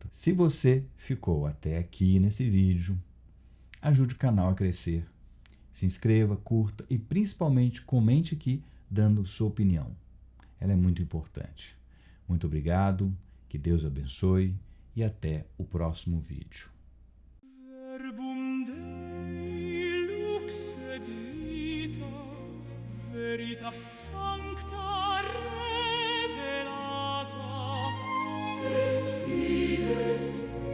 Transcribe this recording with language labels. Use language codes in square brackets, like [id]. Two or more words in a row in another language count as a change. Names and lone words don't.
[pt] Se você ficou até aqui nesse vídeo, ajude o canal a crescer. Se inscreva, curta e principalmente comente aqui dando sua opinião. Ela é muito importante. Muito obrigado, que Deus abençoe e até o próximo vídeo. [la] Verbum Dei lux et vita, veritas sancta revelata, est fides